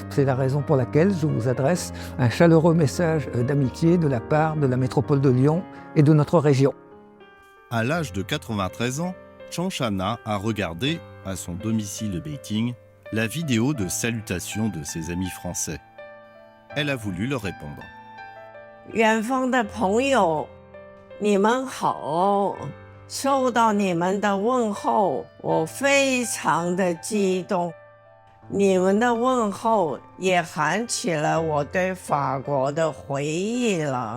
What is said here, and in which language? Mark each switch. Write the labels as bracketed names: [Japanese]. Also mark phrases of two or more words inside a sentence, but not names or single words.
[French] C'est la raison pour laquelle je vous adresse un chaleureux message d'amitié de la part de la métropole de Lyon et de notre région. À l'âge de 93 ans, Changshana a regardé, à son domicile de Beijing, la vidéo de salutation de ses amis français. Elle a voulu leur répondre. [Chinese] 远方的朋友，你们好！收到你们的问候，我非常的激动。你们的问候也喊起了我对法国的回忆了。